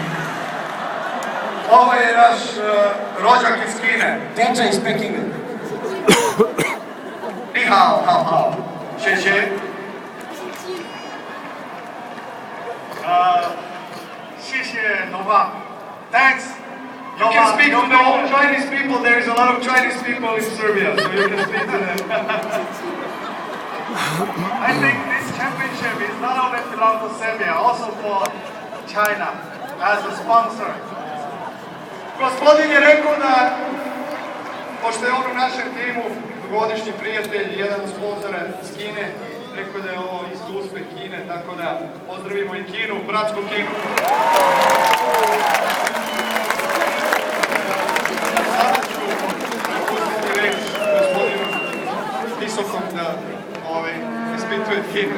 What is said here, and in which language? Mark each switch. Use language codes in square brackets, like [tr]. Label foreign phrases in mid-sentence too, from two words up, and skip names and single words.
[sr] Ovo je naš rođak iz Kine. Teča iz Pekinga. [zh] 你好，好，好. Še. Xie Nova. [en] Thanks. You can speak to the old Chinese people. There is a lot of Chinese people in Serbia, so you can speak to them. I think this championship is not only belong to Serbia, also for China as a sponsor. [sr] Gospodin je rekao da, pošto je on u našem timu dugogodišnji prijatelj, jedan od sponzora iz Kine, rekao da je ovo isto uspeh Kine, tako da pozdravimo i Kinu, bratsku Kinu. Sada ću pustiti reč gospodinu Visokom da ispituje Kinu.